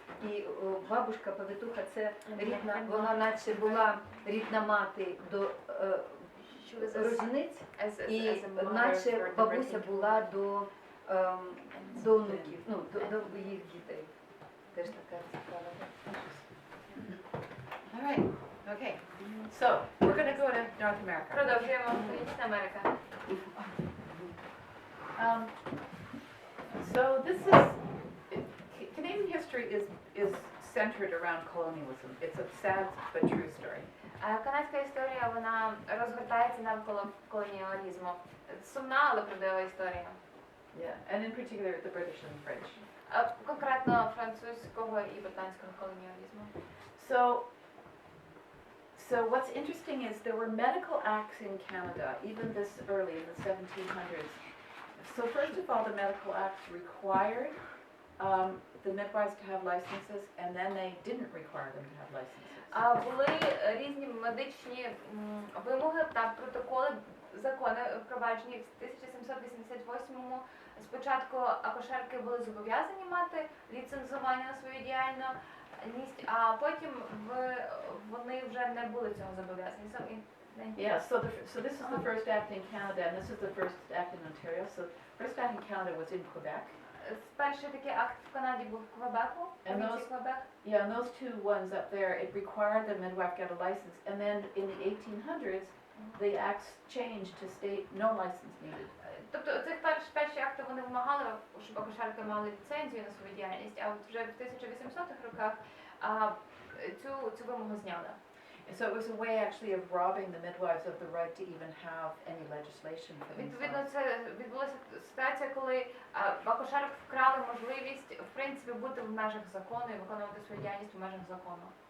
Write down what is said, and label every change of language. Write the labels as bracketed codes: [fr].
[uk] І бабушка повитуха, це рідна, вона наче була рідна мати до рожениць, і наче бабуся була до онуків, ну, до їх дітей. Теж така цікава. [en] All right. Okay. So we're going to go to North America. [uk] Продовжуємо. Північна Америка. [en] So this is Canadian history is centered around colonialism. It's a sad but true story. [uk] Канадська історія, вона розгортається навколо колоніалізму. Сумна, але правдива історія. [en] Yeah, and in particular the British and the French. [uk] Конкретно французького і британського колоніалізму. [en] So what's interesting is there were medical acts in Canada, even this early in the 1700s. So first of all, the medical acts required the midwives to have licenses, and then they didn't require them to have licenses. [uk] Були різні медичні вимоги та протоколи, закони впроваджені в 1788-му. Спочатку акушерки були зобов'язані мати ліцензування на свою діяльність, а потім вони вже не були цього зобов'язані. [en] Yeah, so this is the first act in Canada, and this is the first act in Ontario. So first act in Canada was in Quebec. [uk] Перший такий акт в Канаді був в Квебеку, провінції Квебек. [en] Yeah, and those two ones up there, it required the midwife get a license, and then in the 1800s, the acts changed to state no license needed. [uk] Тобто цих перші акти вони вимагали, щоб акушерки мали ліцензію на свою діяльність, а от вже в 1800-х роках цю вимогу зняли. [en] So it was a way actually of robbing the midwives of the right to even have any legislation for [uk] Відповідно, [en] themselves. [uk] це відбулася ситуація, коли в акушерок вкрали можливість, в принципі, бути в межах закону і виконувати свою діяльність в межах закону.